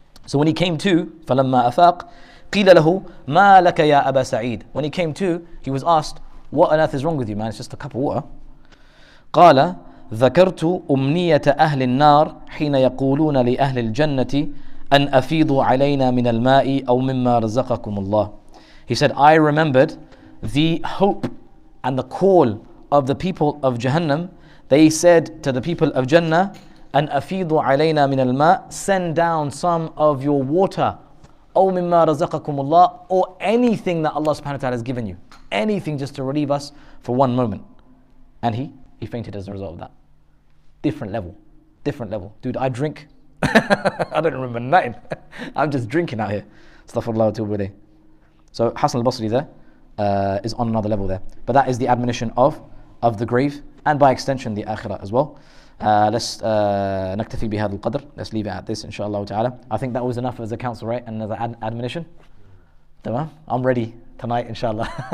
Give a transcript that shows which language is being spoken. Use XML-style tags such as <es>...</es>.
<en>So when he came to,</en> <ar>فلما أفاق قيل له ما لك يا أبا سعيد.</ar> <en>When he came to, he was asked, what on earth is wrong with you, man? It's just a cup of water.</en> <ar>قال ذكرت أمنية أهل النار حين يقولون لأهل الجنة أن أفيضوا علينا من الماء أو مما رزقكم الله.</ar> <en>He said, I remembered the hope and the call of the people of Jahannam. They said to the people of Jannah,</en> <ar>أن أفيضوا علينا من الماء,</ar> <en>send down some of your water,</en> <ar>أو مما رزقكم الله,</ar> <en>or anything that Allah subhanahu wa ta'ala has given you. Anything just to relieve us for one moment. And he fainted as a result of that. Different level. Dude, I drink. I don't remember nothing. I'm just drinking out here. Astaghfirullah wa atubu ilayh. So Hassan al-Basri there is on another level there. But that is the admonition of the grave, and by extension the akhirah as well. Let's</en> <ar>نكتفي بهذا القدر.</ar> <en>Let's leave it at this, inshallah ta'ala. I think that was enough as a counsel, right? And as an admonition. Tamam? I'm ready tonight, inshallah.</en>